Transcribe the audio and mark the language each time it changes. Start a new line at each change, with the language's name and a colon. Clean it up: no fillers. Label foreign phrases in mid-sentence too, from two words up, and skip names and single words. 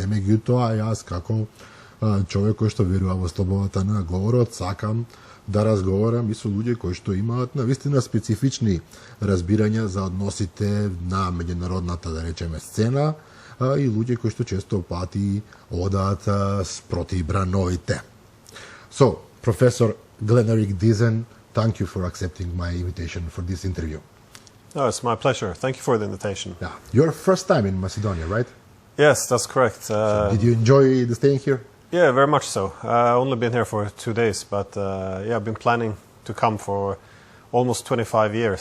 Macedonian: Меѓутоа, јас како човек кој што верува во слободата на говорот, сакам да разговарам и со луѓе кои што имаат навистина специфични разбирања за односите на меѓународната, да речеме, сцена, и луѓе кои што често пати одаат спроти брановите.
English: So, Professor Glen Eric Dizен, thank you for accepting my invitation for this interview. No, it's my pleasure. Thank you for the invitation. Yeah. Your first time in Macedonia, right? Yes, that's correct. So did you enjoy the staying here? Yeah, very much so. I've only been here for 2 days, but yeah, I've been planning to come for almost 25 years.